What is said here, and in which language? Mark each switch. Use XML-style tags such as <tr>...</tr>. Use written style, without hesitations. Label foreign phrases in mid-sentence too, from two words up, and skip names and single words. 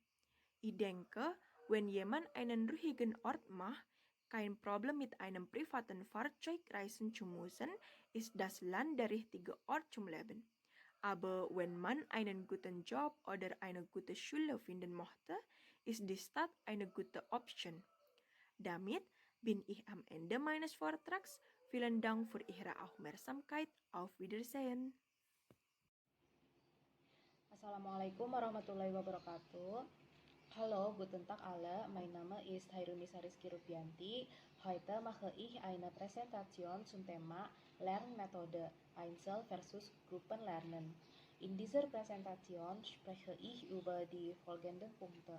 <de>Ich denke, wenn jemand einen ruhigen Ort macht, kein Problem mit einem privaten Fahrzeug reisen zu müssen, ist das Land der richtige Ort zum Leben. Aber wenn man einen guten Job oder eine gute Schule finden möchte, ist die Stadt eine gute Option. Damit bin ich am Ende meines Vortrags. Vielen Dank für Ihre Aufmerksamkeit. Auf Wiedersehen.</de> <ar>السلام عليكم ورحمة الله وبركاته.</ar> <de>Hallo, guten Tag alle. Mein Name ist Hairunisa Rizky Rupianti. Heute mache ich eine Präsentation zum Thema Lernmethode Einzel versus Gruppenlernen. In dieser Präsentation spreche ich über die folgenden Punkte.</de>